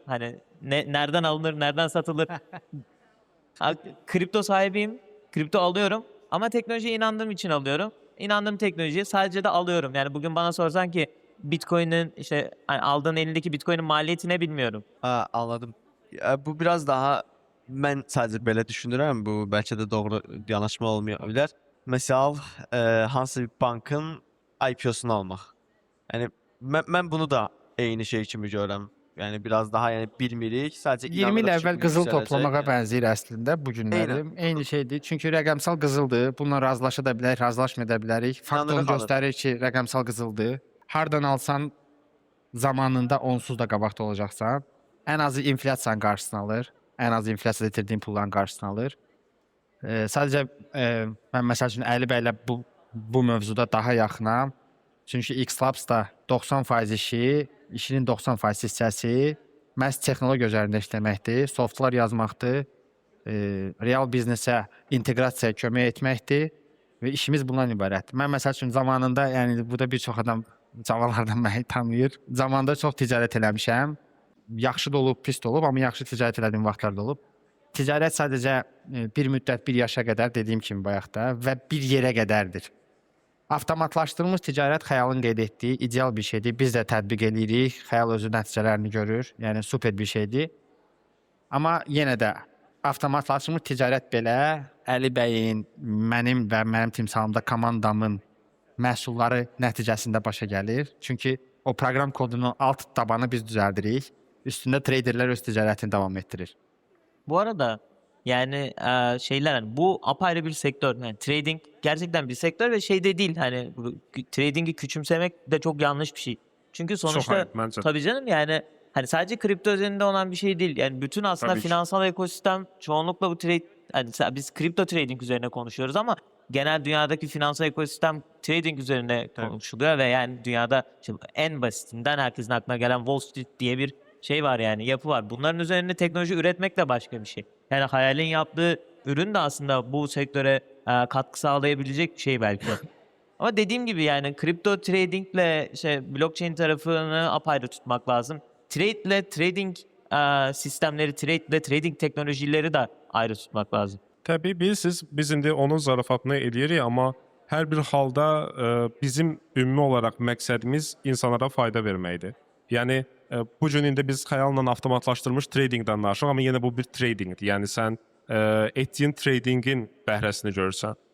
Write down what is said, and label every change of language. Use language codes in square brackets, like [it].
[tr] Hani nereden alınır, nereden satılır. Kripto sahibiyim. Kripto alıyorum. Ama teknolojiye inandığım için alıyorum. İnandığım teknolojiyi sadece de alıyorum. Yani bugün bana sorsan ki Bitcoin'in işte hani aldığın elindeki Bitcoin'in maliyeti ne bilmiyorum. Ha, anladım. [az] Ya, bu biraz daha mən sadəcə belə düşünürəm. Bu bəlkə də doğru yanaşma olmaya bilər. Məsəl, hansı bir bankın IPO-sunu almaq. Yəni mən bunu da eyni şey kimi görürəm. Yəni biraz daha yəni bilmirik. Sadəcə 20 il inanırıq ki, əvvəl bu qızıl yüksələcək. toplamağa bənzəyir əslində bu günləri. Eyni şeydir. Çünki rəqəmsal qızıldır. Bununla razılaşa da bilərik, razılaşmaya da bilərik. Fakt onu İnanırıq göstərir ki, rəqəmsal qızıldır. Hardan alsan zamanında onsuz da qabaqda olacaqsan. Ən azı inflyasiyanın qarşısını alır. Ən azı inflyasiyada itirdiyin pulların qarşısını alır. Sadəcə mən məsəl üçün Əli bəylə bu mövzuda daha yaxınam. Çünki X-Labs da 90% işinin 90% hissəsi məhz texnologiya üzərində işləməkdir, softlar yazmaqdır, real biznesə inteqrasiyaya kömək etməkdir və işimiz bundan ibarətdir. Mən məsəl üçün zamanında, yəni burada bir çox adam cavanlardan məni tanıyır. Zamanında çox ticarət eləmişəm. Yaxşı da olub, pis də olub, amma yaxşı ticarət elədiyim vaxtlar da olub. Ticarət sadəcə bir müddət, bir yaşa qədər dediyim kimi bayaqda və bir yerə qədərdir. Avtomatlaşdırılmış ticarət xəyalın qeyd etdiyi ideal bir şeydir. Biz də tətbiq edirik, xəyal özü nəticələrini görür. Yəni super bir şeydir. Amma yenə də avtomatlaşdırılmış ticarət belə Əli bəyin, mənim və mənim timsalımda komandamın məhsulları nəticəsində başa gəlir. Çünki o proqram kodunun alt tabanı biz düzəldirik. Üstündə traderlər öz ticarətini davam etdirir. [tr] Bu arada yani şeyler hani bu apayrı bir sektör. Yani trading gerçekten bir sektör ve şey de değil hani trading'i küçümsemek de çok yanlış bir şey. Çünkü sonuçta ayıp bence. tabii canım yani hani sadece kripto üzerinde olan bir şey değil. Yani bütün aslında Tabii ki. finansal ekosistem çoğunlukla bu trade hani biz kripto trading üzerine konuşuyoruz ama genel dünyadaki finansal ekosistem trading üzerine konuşuluyor ve yani dünyada işte en basitinden herkesin aklına gelen Wall Street diye bir şey var yani yapı var. Bunların üzerine teknoloji üretmek de başka bir şey. Yani hayalin yaptığı ürün de aslında bu sektöre katkı sağlayabilecek bir şey belki. Ama dediğim gibi yani kripto tradingle işte blockchain tarafını apayrı tutmak lazım. Trade ile trading sistemleri, trade ile trading teknolojileri de ayrı tutmak lazım. [az] Təbii bilirsiniz, biz indi onun zarafatını eləyirik, amma hər bir halda bizim ümumi olaraq məqsədimiz insanlara fayda verməkdir. Yəni bu gün indi biz xəyalla avtomatlaşdırılmış tradingdən danışırıq, amma yenə bu bir tradingdir. Yəni sən etdiyin tradingin bəhrəsini görürsən.